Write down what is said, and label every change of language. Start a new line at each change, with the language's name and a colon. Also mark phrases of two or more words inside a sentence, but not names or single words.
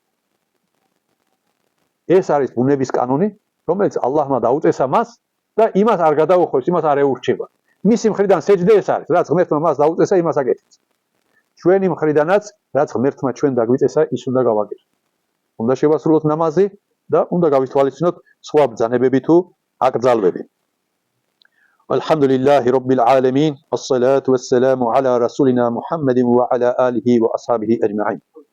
Georgian: ეს არის ბუნების კანონი, რომელიც ალლაჰმა დაუწესა მას და იმას არ გადაუხვევს, იმას არ ეურჩება. მისი მხრიდან სეჯდე ეს არის, რაც ღმერთმა მას დაუწესა, იმას აკეთებს. ჩვენი მხრიდანაც, რაც ღმერთმა ჩვენ დაგვიწესა, ის უნდა გავაკეთოთ. უნდა შევასრულოთ ნამაზი და უნდა გავითვალისწინოთ სხვა ბრძანებები თუ აკრძალვები.
Arabic: الحمدلله رب العالمين والصلاة والسلام على رسولنا محمد وعلى آله وأصحابه أجمعين.